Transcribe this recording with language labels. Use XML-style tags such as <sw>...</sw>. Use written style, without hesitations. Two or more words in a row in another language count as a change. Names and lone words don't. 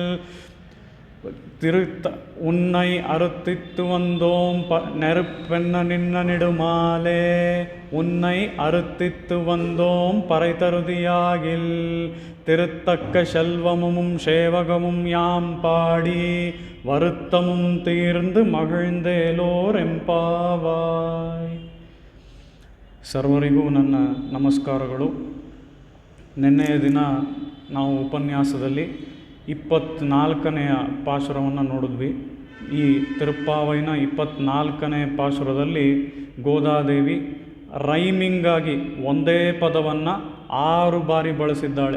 <ta>உன்னை அறுத்தித்து வந்தோம் நெருப்பென்ன நின்ன நெடுமாலே உன்னை அறுத்தித்து வந்தோம் பறைதருதியாகில் திருத்தக்க செல்வமும் சேவகமும் யாம் பாடி வருத்தமும் தீர்ந்து மகிழ்ந்தேலோர் எம்பாவாய்.</ta> <kn>ಸರ್ವರಿಗೂ ನನ್ನ ನಮಸ್ಕಾರಗಳು. ನಿನ್ನೆಯ ದಿನ ನಾವು ಉಪನ್ಯಾಸದಲ್ಲಿ 24ನೆಯ ಪಾಶುರವನ್ನು ನೋಡಿದ್ವಿ. ಈ ತಿರುಪ್ಪಾವೈನ 24ನೇ ಪಾಶುರದಲ್ಲಿ ಗೋದಾದೇವಿ ರೈಮಿಂಗಾಗಿ ಒಂದೇ ಪದವನ್ನು 6 ಬಾರಿ ಬಳಸಿದ್ದಾಳೆ.</kn>